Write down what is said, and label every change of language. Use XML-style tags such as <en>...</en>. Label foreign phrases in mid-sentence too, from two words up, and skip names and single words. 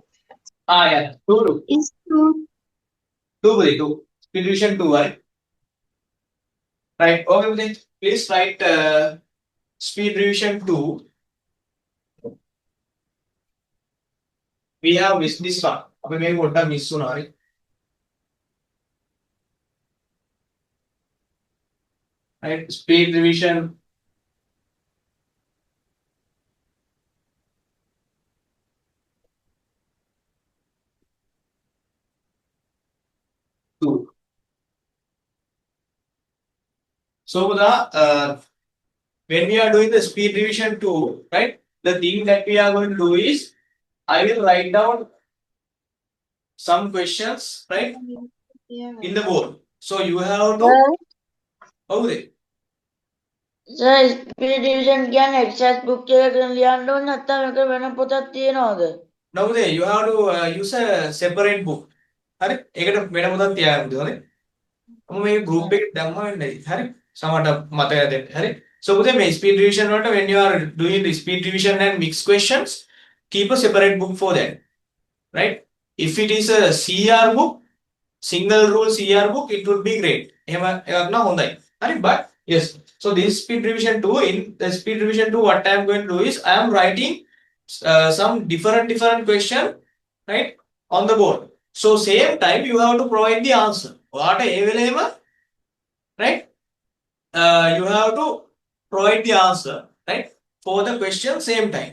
<en>Yeah, 2. is 2. 2. Speed revision 2, right? Right. Okay, then please write speed revision 2. We have missed this one.</en> <si>අපි මේක පොඩ්ඩක් miss වුණා හරි.</si> <en>Right. Speed revision 2. So when we are doing the speed revision 2, right? The thing that we are going to do is I will write down some questions, right? In the board. So you have to. Okay.</en> <si>සර්</si> <en>speed division</en> <si>කියන්නේ</si> <en>exercise book</en> <si>එකකින් ලියන්න ඕනේ නැත්නම් මේක වෙන පොතක් තියනවද?</si> <en>No, you have to use a separate book.</en> <si>හරි? ඒකට වෙන පොතක් තියාගන්න ඕනේ. මම මේ group එකට දැම්ම වෙන්නේ. හරි? සමහරට මතක දෙන්න. හරි?</si> <en>So මේ speed revision වලට when you are doing the speed revision and mixed questions, keep a separate book for that. Right? If it is a CR book, single rule CR book, it would be great.</en> <si>එහෙම එකක් නම් හොඳයි. හරි?</si> <en>But yes. So this speed revision 2, in the speed revision 2, what I am going to do is I am writing some different question, right, on the board. So same time you have to provide the answer. What available, right? You have to provide the answer, right, for the question same time.</en>